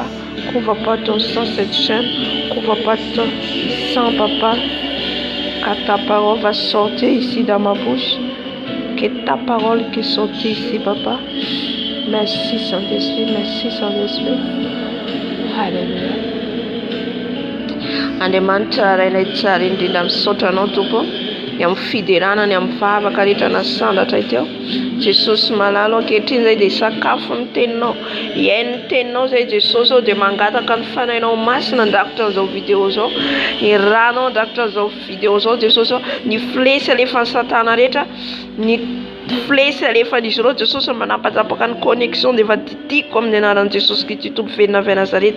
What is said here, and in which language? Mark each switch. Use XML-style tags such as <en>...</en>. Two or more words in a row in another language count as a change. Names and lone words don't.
<fr>Couvre pas ton sang cette chaîne. Couvre pas ton sang, papa. car ta parole va sortir ici dans ma bouche. Que ta parole qui sorte ici, Papa. Merci Saint-Esprit, merci Saint-Esprit. Alléluia.</fr> <mg>Andriamanitra tsara ilay tsara indrindra misaotra anao tompo ny amin'ny fideranany amin'ny fahavaka rehetra nasandatra teo. Jesosy malalo ankehitriny zay dia sakafo ny teninao, iainy ny teninao zay Jesosy ao dia mangataka ny fanahinao masina andrakotra an'izao vidéo zao, ny ranao andrakotra an'izao vidéo zao Jesosy ao, ny flesy alefa ny satana rehetra, ny flesy alefan'izy ireo Jesosy manapatapaka ny connexion dia efa titiko amin'ny anaran'i Jesosy Kristy Tompo venina avy Nazareta.</mg>